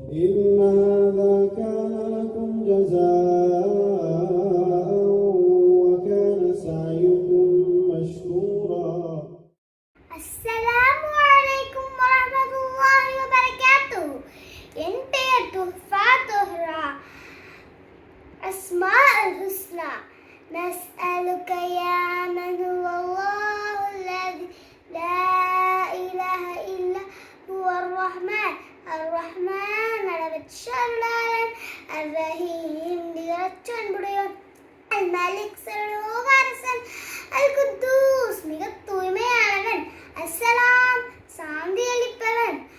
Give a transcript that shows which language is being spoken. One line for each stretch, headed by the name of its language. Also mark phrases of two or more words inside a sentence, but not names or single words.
Arabic: إن هذا كان لكم جزاء وكان سعيكم مشكورا. السلام عليكم ورحمة الله وبركاته.
Tamil: என் பெயர் துஹ்ஃபா துஹ்ரா.
Arabic: الأسماء الحسنى. نسألك يا من هو الله الذي لا إله إلا هو الرحمن الرحمن அளவற்றல்லாளன் الرحيم நிகரற்றன்புடையோன் الملك சர்வலோகரசன் القدوس
Tamil: மிகத் தூய்மையானவன்
Arabic: அஸ்ஸலாம்
Tamil: சாந்தி அளிப்பவன்